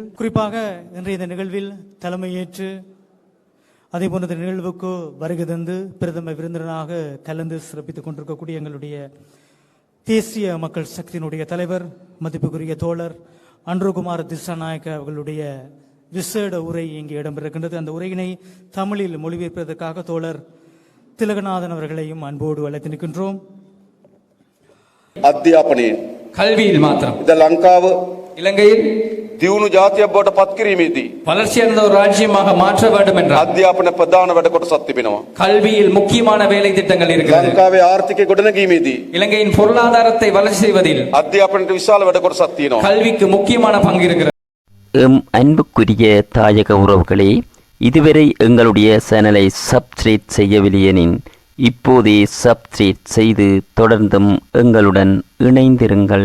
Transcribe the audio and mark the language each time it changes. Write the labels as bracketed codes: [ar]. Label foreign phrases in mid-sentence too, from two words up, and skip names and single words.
[ta] குறிப்பாக இன்றைய இந்த நிகழ்வில் தலைமையேற்று அதே போன்ற இந்த நிகழ்வுக்கு வருகை தந்து பிரதம விருந்தினராக கலந்து சிறப்பித்துக் கொண்டிருக்கக்கூடிய எங்களுடைய தேசிய மக்கள் சக்தியினுடைய தலைவர் மதிப்புக்குரிய தோழர் அன்ருகுமார் திசாநாயக்க அவர்களுடைய விசேட உரை இங்கே இடம்பெறுகின்றது. அந்த உரையினை தமிழில் மொழிபெயர்ப்பதற்காக தோழர் திலகநாதன் அவர்களையும் அன்போடு அழைத்து நிற்கின்றோம். [si] අධ්‍යාපනයේ [ta] கல்வியில் மாத்திரம் [si] ඉද ලංකාව [ta] இலங்கையில் [si] දියුණු ජාතියක් බවට පත් කිරීමේදී [ta] வளர்ச்சியடைந்த ஒரு ராஜ்யமாக மாற்ற வேண்டும் என்றால் [si] අධ්‍යාපන ප්‍රධාන වැඩ කොටසක් තිබෙනවා. [ta] கல்வியில் முக்கியமான வேலை திட்டங்கள் இருக்கிறது. [si] ලංකාවේ ආර්ථිකය ගොඩනැගීමේදී [ta] இலங்கையின் பொருளாதாரத்தை வளர்ச்சி செய்வதில் [si] අධ්‍යාපනයට විශාල වැඩ කොටසක් තියෙනවා. [ta] கல்விக்கு முக்கியமான பங்கு இருக்கிறது. எம் அன்புக்குரிய தாயக உறவுகளே, இதுவரை எங்களுடைய சேனலை சப்ஸ்கிரைப் செய்யவில்லையெனின் இப்போதே சப்ஸ்கிரைப் செய்து தொடர்ந்தும் எங்களுடன் இணைந்திருங்கள்.